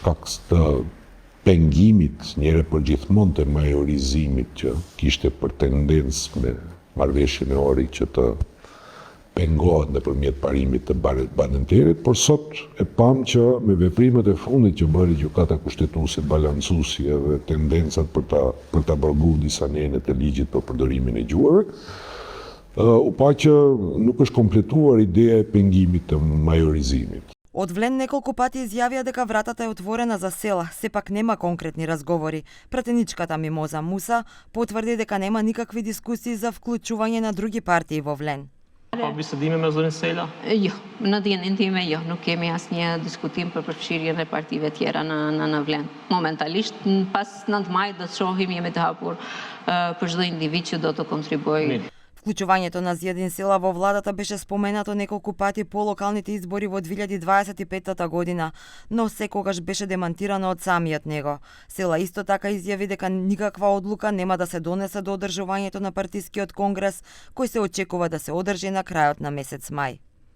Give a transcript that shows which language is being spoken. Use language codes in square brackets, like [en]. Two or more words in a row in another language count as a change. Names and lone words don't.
[sq] shkak të pengimit njëre për gjithmonë të majorizimit që kishte për tendencë me marrëveshjen e Ori që të pengohet nëpërmjet parimit të badenterit, por sot e pam që me veprimet e fundit që bëri gjykata kushtetuese balancuesi dhe tendencat për ta bërguar disa nene të ligjit për përdorimin e gjuhëve, u pa që nuk është kompletuar ideja e pengimit të majorizimit. [mk] Од Влен неколку пати изјавија дека вратата е отворена за Села, сепак нема конкретни разговори. Пратеничката Мимоза Муса потврди дека нема никакви дискусии за вклучување на други партии во Влен. [sq] Ka bisedime me zonin Sela? Jo, në dijenin time jo, nuk kemi asnjë diskutim për përfshirjen e partive tjera në Vlen. Momentalisht, pas 9 majit do të shohim, jemi të hapur për çdo individ që do të kontribuojë. [mk] Вклучувањето на Зијадин Села во владата беше споменато неколку пати по локалните избори во 2025 година, но секогаш беше демантирано од самиот него. Села исто така изјави дека никаква одлука нема да се донесе до одржувањето на партискиот конгрес, кој се очекува да се одржи на крајот на месец мај.